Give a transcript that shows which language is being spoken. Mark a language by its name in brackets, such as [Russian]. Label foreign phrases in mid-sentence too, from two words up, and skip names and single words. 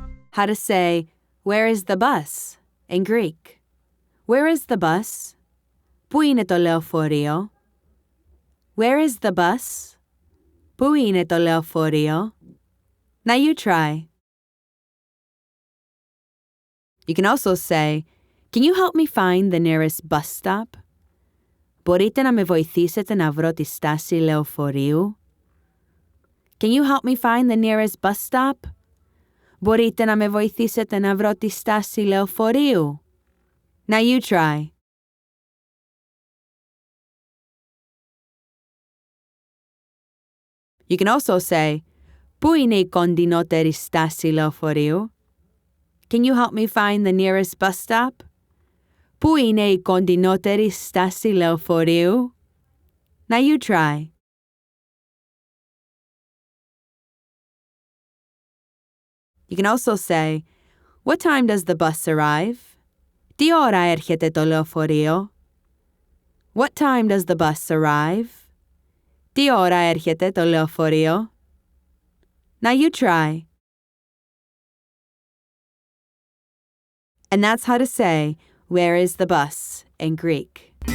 [English] how to say, where is the bus, in Greek. Where is the bus? [Greek] Πού είναι το λεωφορείο? [English] Where is the bus? [Greek] Πού είναι το λεωφορείο? [English] Now you try. You can also say, can you help me find the nearest bus stop? [Greek] Μπορείτε να με βοηθήσετε να βρω τη στάση λεωφορείου? [English] Can you help me find the nearest bus stop? [Greek] Μπορείτε να με βοηθήσετε να βρω τη στάση λεωφορείου? [English] Now you try. You can also say, [Greek] πού είναι η κοντινότερη στάση λεωφορείου? [English] Can you help me find the nearest bus stop? [Greek] Πού είναι η κοντινότερη στάση λεωφορείου? [English] Now you try. You can also say, what time does the bus arrive? [Greek] Τι ώρα έρχεται το λεωφορείο? [English] What time does the bus arrive? [Greek] Τι ώρα έρχεται το λεωφορείο? [English] Now you try. And that's how to say, where is the bus, in Greek.